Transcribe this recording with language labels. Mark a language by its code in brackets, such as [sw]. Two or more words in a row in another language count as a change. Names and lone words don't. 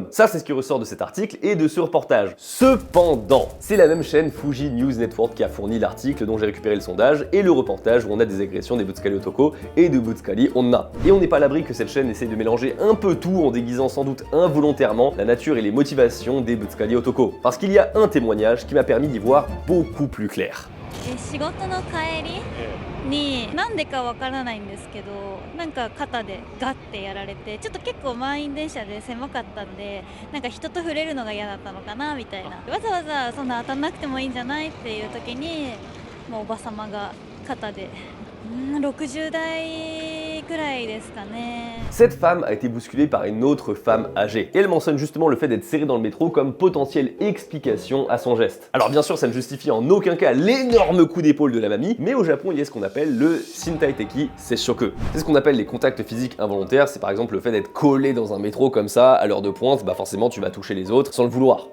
[fr] Ça c'est ce qui ressort de cet article et de ce reportage. Cependant, c'est la même chaîne Fuji News Network qui a fourni l'article dont j'ai récupéré le sondage et le reportage où on a des agressions des [ja] ぶつかり男 [fr] et de [ja] ぶつかり女. [fr] Et on n'est pas à l'abri que cette chaîne essaye de mélanger un peu tout en déguisant sans doute involontairement la nature et les motivations des [ja] ぶつかり男. [fr] Parce qu'il y a un témoignage qui m'a permis d'y voir beaucoup plus clair. [ja] 仕事の帰りになんでかわからないんですけど、なんか肩でガッてやられて、ちょっと結構満員電車で狭かったんで、なんか人と触れるのが嫌だったのかなみたいな。わざわざそんな当たんなくてもいいんじゃないっていう時に、もうおばさまが肩で、60代くらいですかね。 [fr] Cette femme a été bousculée par une autre femme âgée. Et elle mentionne justement le fait d'être serrée dans le métro comme potentielle explication à son geste. Alors bien sûr, ça ne justifie en aucun cas l'énorme coup d'épaule de la mamie, mais au Japon, il y a ce qu'on appelle le [ja] 身体的接触. [fr] C'est ce qu'on appelle les contacts physiques involontaires, c'est par exemple le fait d'être collé dans un métro comme ça, à l'heure de pointe, bah forcément tu vas toucher les autres sans le vouloir.